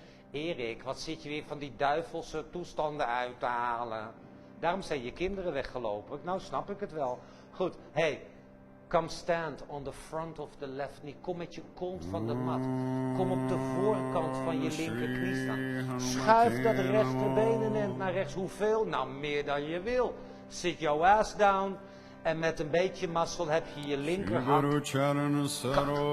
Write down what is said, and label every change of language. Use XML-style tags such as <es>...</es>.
<nl>Erik, wat zit je weer van die duivelse toestanden uit te halen? Daarom zijn je kinderen weggelopen. Nou snap ik het wel.</nl> <en>Goed, hey, come stand on the front of the left knee.</en> <nl>Kom met je kont van de mat. Kom op de voorkant van je linkerknie staan. Schuif dat rechterbeen een end naar rechts. Hoeveel? Nou, meer dan je wil.</nl> <en>Sit your ass down.</en> <nl>En met een beetje mazzel heb je je linkerhand kak.</nl>